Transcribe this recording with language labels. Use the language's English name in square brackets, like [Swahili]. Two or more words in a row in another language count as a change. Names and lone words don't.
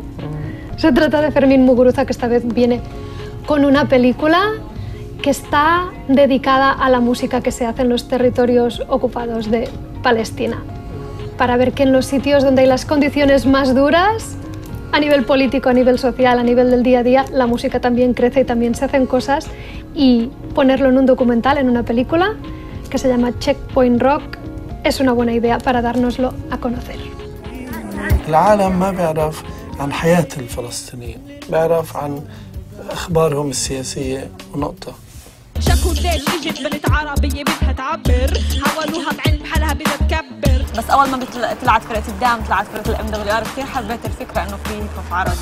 [Spanish] Se trata de Fermín Muguruza, que esta vez viene con una película que está dedicada a la música que se hace en los territorios ocupados de Palestina, para ver que en los sitios donde hay las condiciones más duras, a nivel político, a nivel social, a nivel del día a día, la música también crece y también se hacen cosas, y ponerlo en un documental, en una película, que se llama Checkpoint Rock, es una buena idea para dárnoslo a conocer. [Arabic] العالم ما بيعرف عن حياة الفلسطينيين، بيعرف عن أخبارهم السياسية ونقطة. شكوا الليل اجت بنت عربية بدها تعبر، حاولوها بعلم حالها بدها تكبر. بس أول ما طلعت فرقة الدعم، طلعت فرقة الام دبليو ار، كثير حبيت الفكرة إنه في [English] hip hop [Arabic] عربي.